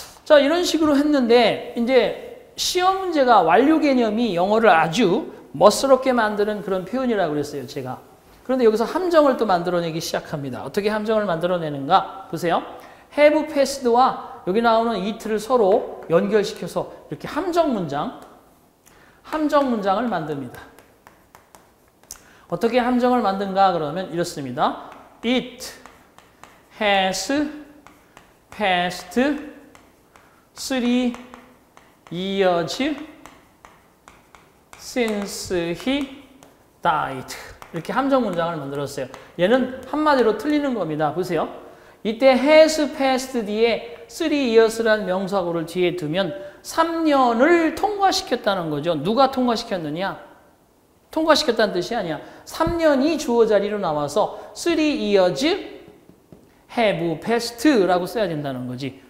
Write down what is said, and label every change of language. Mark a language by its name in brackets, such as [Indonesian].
[Korean] 자, 이런 식으로 했는데 이제 시험 문제가 완료 개념이 영어를 아주 멋스럽게 만드는 그런 표현이라고 그랬어요, 제가. 그런데 여기서 함정을 또 만들어내기 시작합니다. 어떻게 함정을 만들어내는가? 보세요. have passed와 여기 나오는 it를 서로 연결시켜서 이렇게 함정 문장을 만듭니다. 어떻게 함정을 만든가? 그러면 이렇습니다. [English] It has passed 3 years since he died. [Korean] 이렇게 함정 문장을 만들었어요. 얘는 한마디로 틀리는 겁니다. 보세요. 이때 has passed 뒤에 3 years라는 명사구를 뒤에 두면 3년을 통과시켰다는 거죠. 누가 통과시켰느냐? 통과시켰다는 뜻이 아니야. 3년이 주어 자리로 나와서 [English] 3 years have passed [Korean] 라고 써야 된다는 거지.